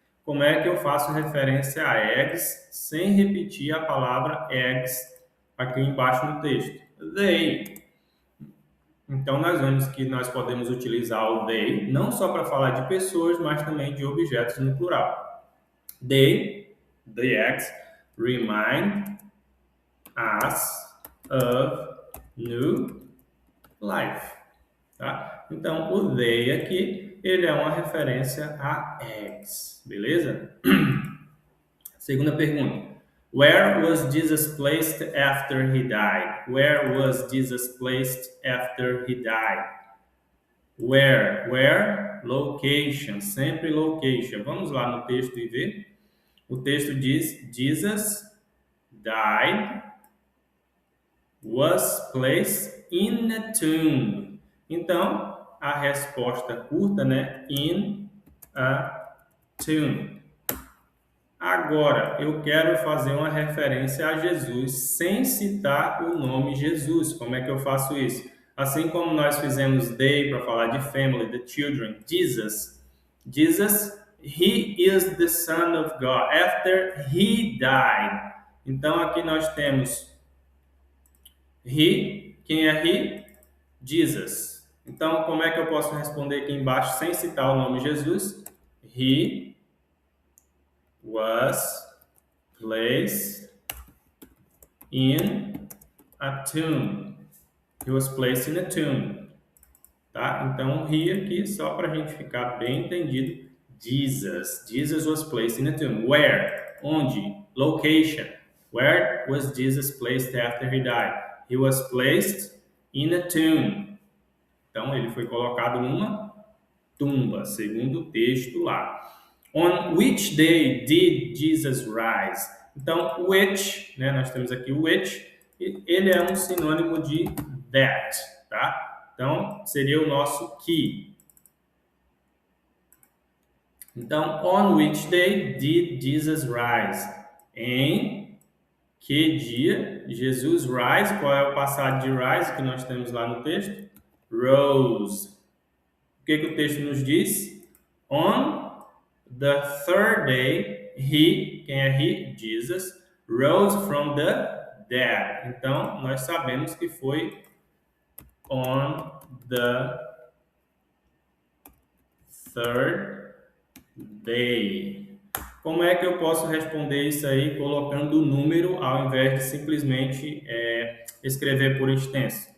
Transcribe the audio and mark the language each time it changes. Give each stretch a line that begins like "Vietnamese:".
Portuguese: Como é que eu faço referência a eggs sem repetir a palavra eggs aqui embaixo no texto? They. Então, nós vemos que nós podemos utilizar o they não só para falar de pessoas, mas também de objetos no plural.
English: They, the eggs, remind us of new life.
Portuguese: Tá? Então, o they aqui, ele é uma referência a eggs, beleza? Segunda pergunta.
English: Where was Jesus placed after he died? Where was Jesus placed after he died? Where? Location, sempre location.
Portuguese: Vamos lá no texto e ver. O texto diz,
English: Jesus died, was placed in a tomb.
Portuguese: Então, a resposta curta, né?
English: In a tomb.
Portuguese: Agora, eu quero fazer uma referência a Jesus sem citar o nome Jesus. Como é que eu faço isso? Assim como nós fizemos they para falar de family, the children, Jesus,
English: he is the Son of God after he died.
Portuguese: Então, aqui nós temos he, quem é he? Jesus. Então, como é que eu posso responder aqui embaixo sem citar o nome Jesus?
English: He was placed in a tomb. He was placed in a tomb. Tá?
Portuguese: Então, he aqui, só para a gente ficar bem entendido.
English: Jesus was placed in a tomb. Where? Onde? Location. Where was Jesus placed after he died? He was placed in a tomb.
Portuguese: Então, ele foi colocado numa tumba, segundo o texto lá.
English: On which day did Jesus rise?
Portuguese: Então, which, né, nós temos aqui o which, ele é um sinônimo de that, tá? Então, seria o nosso que.
English: Então, on which day did Jesus rise?
Portuguese: Em que dia Jesus rise? Qual é o passado de rise que nós temos lá no texto? Rose. O que o texto nos diz?
English: On the third day,
Portuguese: he, quem é he?
English: Jesus, rose from the dead.
Portuguese: Então, nós sabemos que foi
English: on the third day.
Portuguese: Como é que eu posso responder isso aí colocando o número ao invés de simplesmente escrever por extenso?